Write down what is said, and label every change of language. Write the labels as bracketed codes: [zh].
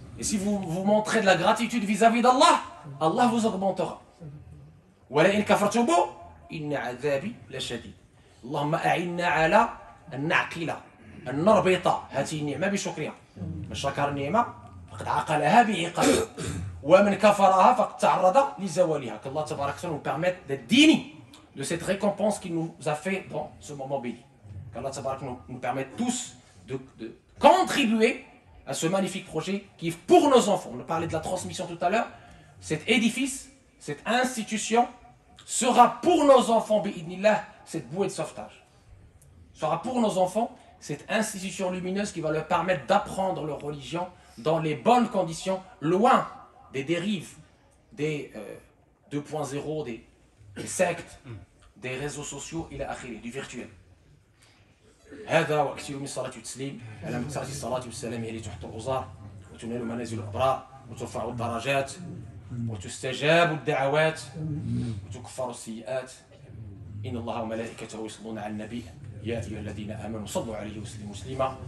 [fr] Et si vous vous montrez de la gratitude vis-à-vis d'Allah, Allah vous augmentera. [ar] ولئن كفرتم إن عذابي لشديد. اللهم أعنا على أن نعقل أن نربط هذه النعمة بشكرها. من شكر النعمة فقد عقلها بعقابها ومن كفرها فقد تعرض لزوالها. [fr] Qu'Allah tabaraka wa ta'ala nous permette d'être dignes de cette récompense qu'il nous a fait dans ce moment béni. Qu'Allah tabaraka nous permette tous de contribuer à ce magnifique projet qui est pour nos enfants. On a parlé de la transmission tout à l'heure. Cet édifice, cette institution sera pour nos enfants, bi'idnillah, cette bouée de sauvetage. Sera pour nos enfants cette institution lumineuse qui va leur permettre d'apprendre leur religion dans les bonnes conditions, loin des dérives, des 2.0, des sectes, des réseaux sociaux, du virtuel. [ar] هذا وأكثر من الصلاة والتسليم على من تأتي الصلاة والسلام عليه تحت الأوزار وتنال منازل الأبرار وترفع الدرجات وتستجاب الدعوات وتكفر السيئات. إن الله وملائكته يصلون على النبي يا أيها الذين آمنوا صلوا عليه وسلموا تسليما.